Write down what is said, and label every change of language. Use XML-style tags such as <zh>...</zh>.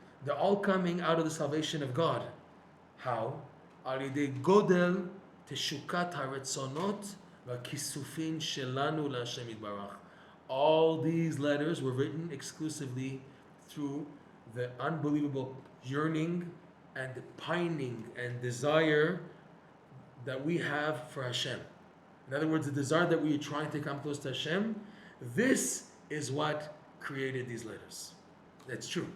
<en>They're all coming out of the salvation of God. How?</en> <he>על ידי גודל תשוקת הרצונות והכיסופים שלנו להשם יתברך.</he> <en>All these letters were written exclusively through the unbelievable yearning and the pining and desire that we have for Hashem. In other words, the desire that we are trying to come close to Hashem, this is what created these letters. That's true.</en>